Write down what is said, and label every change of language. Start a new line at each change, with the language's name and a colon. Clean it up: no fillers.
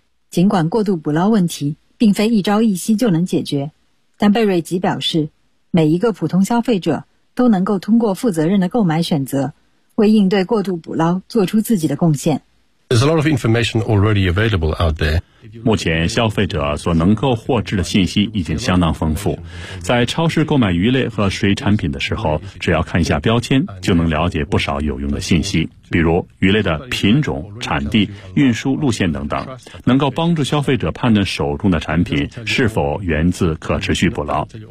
Chinese: 尽管过度捕捞问题并非一朝一夕就能解决，但贝瑞吉表示，每一个普通消费者都能够通过负责任的购买选择，为应对过度捕捞做出自己的贡献。
English: There's a lot of information already available out there.
Chinese: 目前消费者所能够获知的信息已经相当丰富，在超市购买鱼类和水产品的时候，只要看一下标签就能了解不少有用的信息，比如鱼类的品种、产地、运输路线等等，能够帮助消费者判断手中的产品是否源自可持续捕捞。